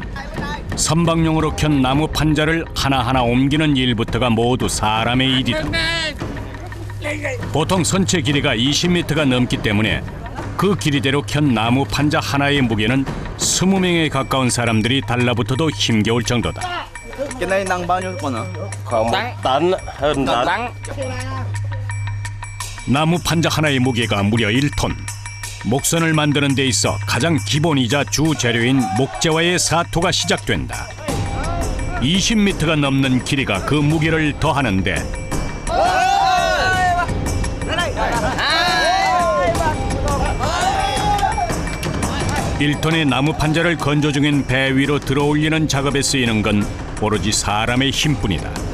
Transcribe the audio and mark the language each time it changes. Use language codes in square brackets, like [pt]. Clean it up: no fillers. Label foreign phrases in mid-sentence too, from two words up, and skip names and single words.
[ko] 선박용으로 켠 나무 판자를 하나하나 옮기는 일부터가 모두 사람의 일이다. 보통 선체 길이가 20m가 넘기 때문에 그 길이대로 켠 나무 판자 하나의 무게는 20명에 가까운 사람들이 달라붙어도 힘겨울 정도다. [vi] Cái này nặng bao nhiêu con ạ? Khoảng 1 tấn, hơn tấn. [ko] 나무 판자 하나의 무게가 무려 1톤. 목선을 만드는 데 있어 가장 기본이자 주 재료인 목재와의 사토가 시작된다. 20m가 넘는 길이가 그 무게를 더하는데 (1톤의) 나무 판자를 건조 중인 배 위로 들어올리는 작업에 쓰이는 건 오로지 사람의 힘뿐이다.